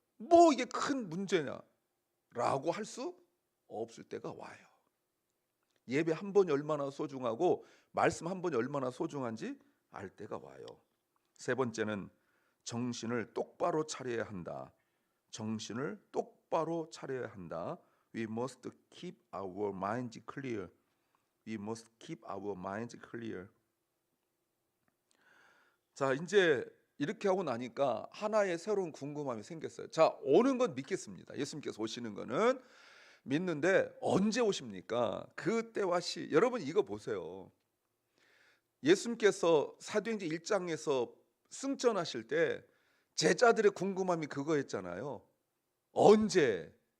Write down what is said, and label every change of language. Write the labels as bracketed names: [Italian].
[Korean] 뭐 이게 큰 문제냐? 라고 할 수 없을 때가 와요. 예배 한 번이 얼마나 소중하고 말씀 한 번이 얼마나 소중한지 알 때가 와요. 세 번째는 정신을 똑바로 차려야 한다. 정신을 똑바로 차려야 한다. [English] We must keep our minds clear. We must keep our minds clear. [Korean] 자, 이제 이렇게 하고 나니까 하나의 새로운 궁금함이 생겼어요. 자, 오는 건 믿겠습니다. 예수님께서 오시는 거는 믿는데 언제 오십니까? 그 때와 시. 여러분 이거 보세요. 예수님께서 사도행전 1장에서 승천하실 때 제자들의 궁금함이 그거였잖아요. 언제?